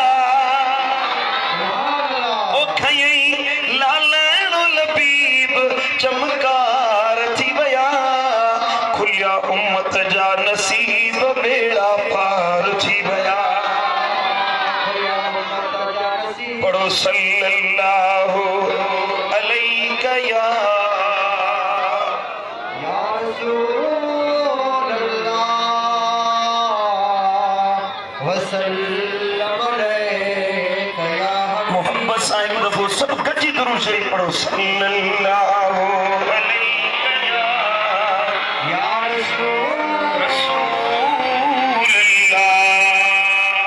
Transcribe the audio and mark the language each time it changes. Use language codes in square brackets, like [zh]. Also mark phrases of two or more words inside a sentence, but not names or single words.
[sd] ओ खयई लालण लबीब चमकार थी वया, खुलिया उम्मत जा नसीब बेड़ा पार थी वया। [ar] पढ़ो صلى الله عليك يا رسول الله وسلم عليك يا محمد [sd] साहिब दफ़ो सब गॾिजी दुरूद शरीफ पढ़ो [ar] صلى الله عليك يا رسول الله.